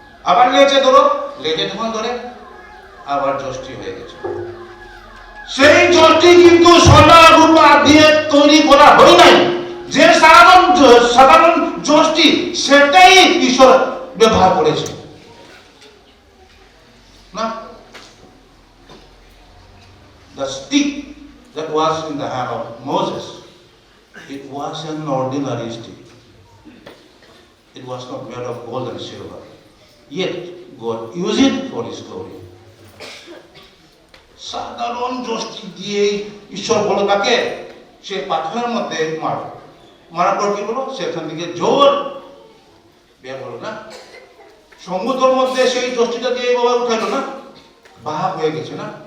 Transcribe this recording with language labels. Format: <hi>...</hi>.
<bn>আবার লেজে ধরো, লেজে যখন ধরে আবার যষ্টি হয়ে গেছে। সেই যষ্টি কিন্তু সোনা রূপা দিয়ে তৈরি করা হয় নাই, যে সাধারণ যষ্টি সেটাই ঈশ্বর ব্যবহার করেছে না।</bn> <en>The stick that was in the hand of Moses, it was an ordinary stick. It was not made of gold and silver. Yet God used it for His glory.</en> <bn>সাধারণ যষ্টি দিয়ে ঈশ্বর বলে তাকে সে পাথরের মধ্যে মারার পর কি বলো? সেখান থেকে জোর বের হলো না। সমুদ্রের মধ্যে সেই যষ্টিটা দিয়ে এইভাবে উঠাইলো না, ভাগ হয়ে গেছে না।</bn>